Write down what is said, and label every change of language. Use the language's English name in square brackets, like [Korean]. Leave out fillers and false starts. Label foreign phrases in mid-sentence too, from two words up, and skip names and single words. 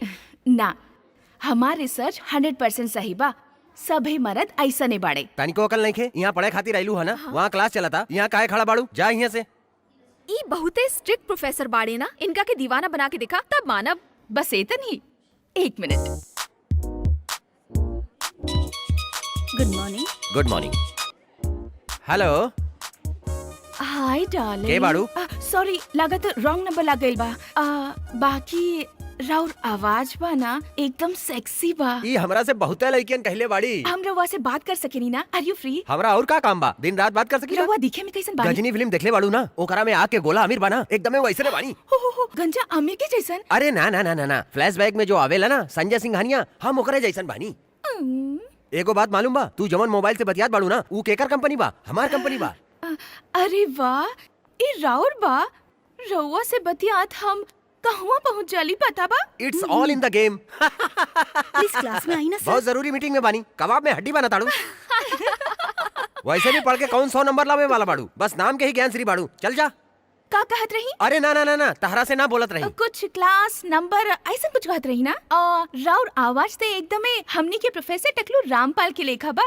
[Bhojpuri] ना, हमार रिसर्च 100% सही बा। सभी मर्द ऐसा नहीं बाड़े। तनिको अकल नहीं खे, यहाँ पढ़े खातिर आइलू है ना? वहाँ क्लास चला था, यहाँ काहे खड़ा बाड़ू? जा यहाँ से। ई बहुते [English] strict professor [Bhojpuri] बाड़े ना, इनका के दीवाना बना के दिखा तब मानब। बस इतन ही। 1 मिनट। [English] Good morning. Good morning. Hello. Hi darling. [Bhojpuri] के बाड़ू? सॉरी, लागत [English] wrong number [Bhojpuri] लग गइल बा। बाकी राउर आवाज बा ना एकदम सेक्सी बा। ई हमरा से बहुते लड़कियन कहले बाड़ी। हम रउआ से बात कर सकेनी ना? [English] Are you free? [Bhojpuri] हमरा और का काम बा? दिन रात बात कर सकी। रउआ दिखे में कैसन बानी? गजनी फिल्म देखले बाड़ू ना? ओकरा में आके गोला अमीर बना, एकदम वैसे रे बानी। हो गंजा आमिर के जैसन? अरे ना ना ना ना ना, फ्लैशबैक में जो आवेला ना संजय सिंघानिया, हम ओकरे जैसन बानी। एगो बात मालूम बा? तू जवन मोबाइल से बतियात बाड़ू ना, ऊ केकर कंपनी बा? हमार कंपनी बा। अरे वाह, ई राउर बा। रउआ से बतियात हम कहवा पहुँच जाली पता बा? [English] It's all in the game. [Bhojpuri] प्लीज क्लास में आई ना सर। बहुत जरूरी मीटिंग में बानी, कबाब में हड्डी बना ताड़ू। वैसे भी पढ़ के कौन 100 नंबर लावे वाला बाड़ू? बस नाम के ही ज्ञान श्री बाड़ू। चल जा। का कहत रही? अरे ना ना ना ना, तहरा से ना बोलत रही। कुछ [English] class number [Bhojpuri] ऐसा कुछ कहत रही ना? राउर आवाज ते एकदमे हमनी के प्रोफेसर टकलू रामपाल के लेखा बा।